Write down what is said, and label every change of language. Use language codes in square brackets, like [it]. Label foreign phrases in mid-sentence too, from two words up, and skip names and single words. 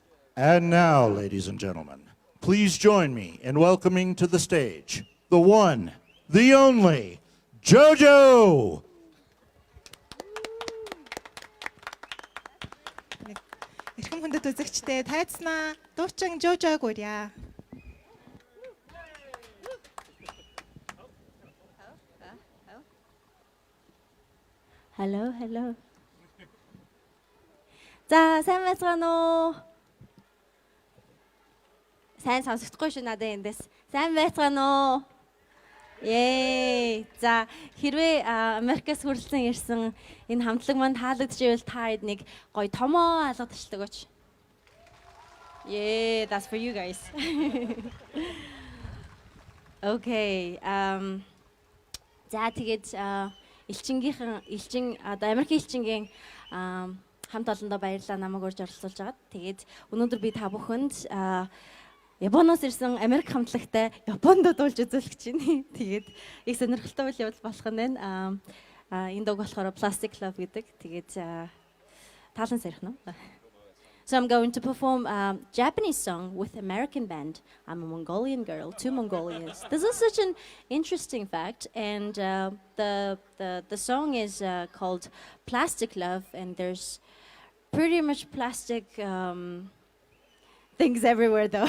[en] And now, ladies and gentlemen, please join me in welcoming to the stage the one, the only, JoJo! [mn] Эрхэм хүндэт үзэгчдээ тайцнаа дуучин Жожог урья. [en] Hello, hello. [mn] За, сайн байцгаана уу? Сайн сонсохгүй шүү надад эндээс. Сайн байцгаана уу? Yay! За, хэрвээ Америкаас хүрэлцэн ирсэн энэ хамтлаг манд таалагдчихвэл та хэд нэг гоё томоо алгадчихдаг өч. [en] Yeah, that's for you guys. Okay. [mn] За тэгээд элчин одоо Америкийн элчингийн хамт олондоо баярлалаа намайг урьж оролцуулж агаад. Тэгээд өнөөдөр би та бүхэнд Японоос ирсэн Америк хамтлагтай Японд дуулж үзүүлэх гэж байна. Тэгээд их сонирхолтой үйл явдал болох нь байна. Энэ дог болохоор Plastic Love гэдэг. Тэгээд таалан сарих нь. [en] So I'm going to perform a Japanese song with American band. I'm a Mongolian girl, 2 Mongolians. This is such an interesting fact, and the song is called Plastic Love, and there's pretty much plastic things everywhere, though.